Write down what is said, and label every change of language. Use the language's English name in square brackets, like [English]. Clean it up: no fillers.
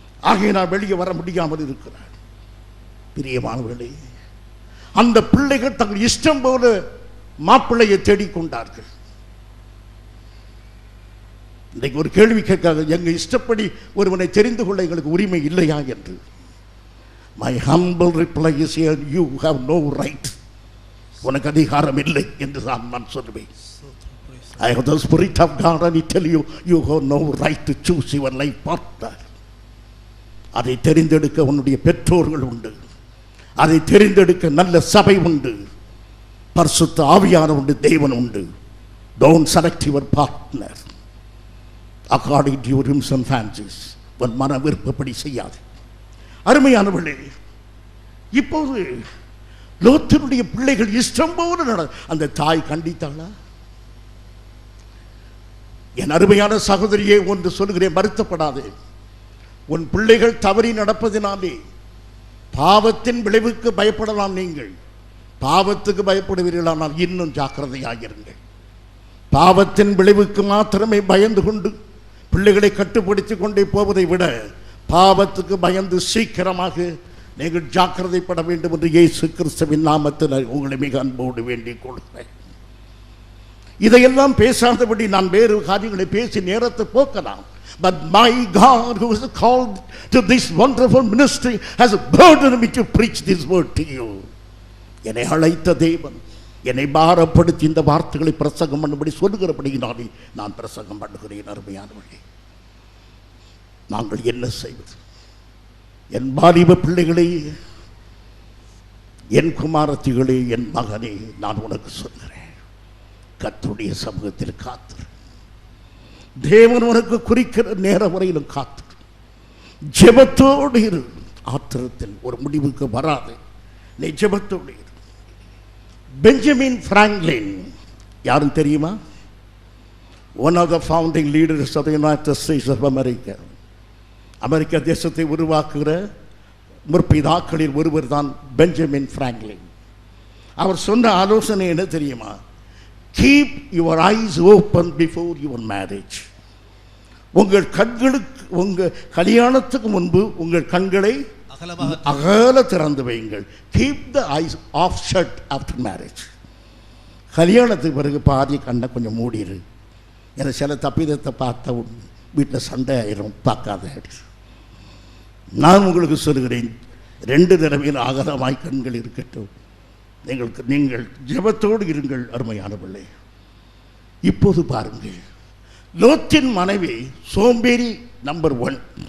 [Tamil] ஆகையினால் வெளியே வர முடியாமல் இருக்கிறார். பிரியமானவர்களே, அந்த பிள்ளைகள் தங்கள் இஷ்டம் போல மாப்பிள்ளையை தேடிக்கொண்டார்கள். இன்றைக்கு ஒரு கேள்வி கேட்காது, எங்கள் இஷ்டப்படி ஒருவனை தெரிந்து கொள்ள எங்களுக்கு உரிமை இல்லையா என்று. [English] My humble reply is you have no right. [Tamil] உனக்கு அதிகாரம் இல்லை என்று நான் சொல்லுவேன். [English] I have the Spirit of God and I tell you, you have no right to choose your life partner. [Tamil] அதை தெரிந்தெடுக்க உன்னுடைய பெற்றோர்கள் உண்டு, அதை தெரிந்தெடுக்க நல்ல சபை உண்டு, பரிசுத்த ஆவியானவர் உண்டு, தேவன் உண்டு. [English] Don't select your partner according to your whims and fancies. [Tamil] உன் மன விருப்பப்படி செய்யாது. அருமையானவர்களே, இப்போது லோத்தினுடைய பிள்ளைகள் இஷ்டம் போல அந்த தாய் கண்டித்தாளா? என் அருமையான சகோதரியே, ஒன்று சொல்லுகிறேன், வருத்தப்படாதே. உன் பிள்ளைகள் தவறி நடப்பதினாலே பாவத்தின் விளைவுக்கு பயப்படலாம். நீங்கள் பாவத்துக்கு பயப்படுவீர்களானால் இன்னும் ஜாக்கிரதையாகிருங்கள். பாவத்தின் விளைவுக்கு மாத்திரமே பயந்து கொண்டு பிள்ளைகளை கட்டுப்படுத்திக் கொண்டே போவதை விட பாவத்துக்கு பயந்து சீக்கிரமாக நீங்கள் ஜாக்கிரதைப்பட வேண்டும் என்று இயேசு கிறிஸ்துவின் நாமத்தில் உங்களை மிக அன்போடு வேண்டிக் கொள்கிறேன். இதையெல்லாம் பேசாதபடி நான் வேறு காரியங்களை பேசி நேரத்தை போக்கலாம். [English] But my God, who is called to this wonderful ministry, has burdened me to preach this word to you. [Tamil] என்னை அழைத்த தேவன் என்னை பாரப்படுத்தி இந்த வார்த்தைகளை பிரசங்கம் பண்ணும்படி சொல்லுகிறபடியினாலே நான் பிரசங்கம் பண்ணுகிறேன். அருமையானவர்களே, நாங்கள் என்ன செய்வது? என் வாலிப பிள்ளைகளே, என் குமாரத்திகளே, என் மகனே, நான் உனக்கு சொல்கிறேன், கர்த்தருடைய சமூகத்தில் காத்திரு. தேவன் உனக்கு குறிக்கிற நேரம் வரையிலும் காத்திரு. ஜெபத்தோடு இரு. ஆத்திரத்தில் ஒரு முடிவுக்கு வராது. நீ ஜெபத்தோடு இரு. பெஞ்சமின் பிராங்க்லின் யாரும் தெரியுமா? [English] One of the founding leaders of the United States of America. [Tamil] அமெரிக்க தேசத்தை உருவாக்குகிற முற்பிதாக்களில் ஒருவர் தான் பெஞ்சமின் பிராங்க்லின். அவர் சொன்ன ஆலோசனை என்ன தெரியுமா? [English] Keep your eyes open before your marriage. [Tamil] உங்கள் கண்களுக்கு, உங்கள் கல்யாணத்துக்கு முன்பு உங்கள் கண்களை அகல திறந்து வையுங்கள். [English] Keep the eyes off shut after marriage. [Tamil] கல்யாணத்துக்கு பிறகு பாதி கண்ணை கொஞ்சம் மூடிடு. ஏன்னா சில தப்பிதத்தை பார்த்த வீட்டில் சண்டை ஆயிரும், பார்க்காத. நான் உங்களுக்கு சொல்கிறேன், 2 தடவையில் அகலமாய் கண்கள் இருக்கட்டும். நீங்கள் ஜெபத்தோடு இருங்கள். அருமையான பிள்ளை, இப்போது பாருங்கள், லோத்தின் மனைவி சோம்பேறி நம்பர் 1.